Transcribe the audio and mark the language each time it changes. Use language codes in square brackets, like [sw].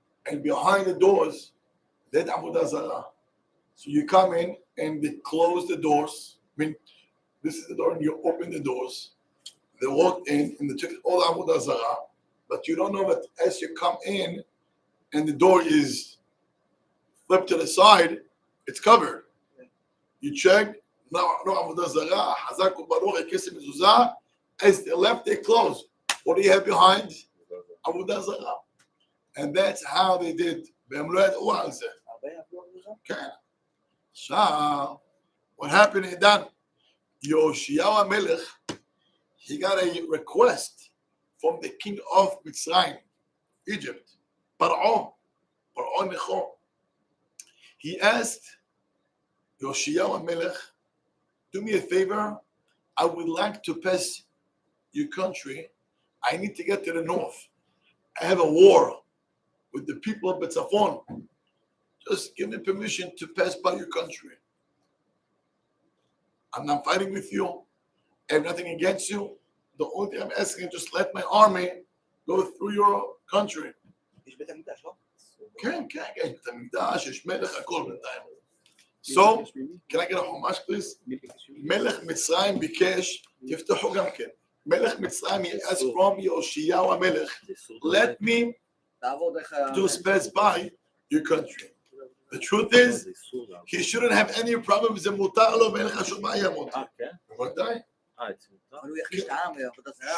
[en] And behind the doors, they had עבודה זרה. So you come in and they close the doors. I mean, this is the door and you open the doors. They walk in and they took all the עבודה זרה. But you don't know that as you come in and the door is flipped to the side, it's covered. You check, no [he] עבודה זרה, חזק וברוך, הכסף מזוזה. [en] As they left, they closed. What do you have behind? עבודה זרה. And that's how they did. [he] והם לא ידעו על זה. כן. [en] עכשיו, what happened in Dan? Yoshiyahu HaMelech, he got a request from the king of Mitzrayim, Egypt, Paro Necho. He asked Yoshiyahu HaMelech, do me a favor, I would like to pass your country. I need to get to the north. I have a war with the people of Betzafon. Just give me permission to pass by your country. I'm not fighting with you. I have nothing against you. The only thing I'm asking is just let my army go through your country. [he] יש בית המקדש, לא? כן, כן, כן, בית המקדש, יש מלך, הכל בינתיים. [en] So, can I get a homage please? [he] מלך מצרים ביקש, תפתחו גם כן. [en] מלך מצרים, he asked from יאשיהו המלך, let me just pass by your country. The truth is, he shouldn't have any problems, [he] זה מותר לו ואין לך שום בעיה מותר. בוודאי. אבל הוא יכניס את העם לעבודה זרה,